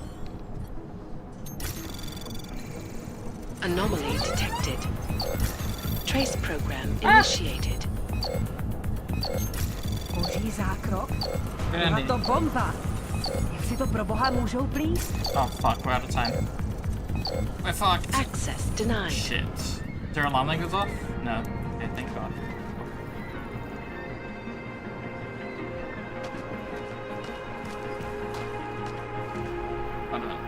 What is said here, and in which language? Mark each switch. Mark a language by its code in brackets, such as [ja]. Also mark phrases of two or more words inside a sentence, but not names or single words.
[en] Anomaly detected. Trace program initiated. [cs] Boží zákrok? Andy. Na to bomba! Jak si to pro boha můžou plíst? [en] Oh fuck, we're out of time. We're fucked. Access denied. Shit. Is there an alarm that goes off? No. Okay, thank God. Hold on.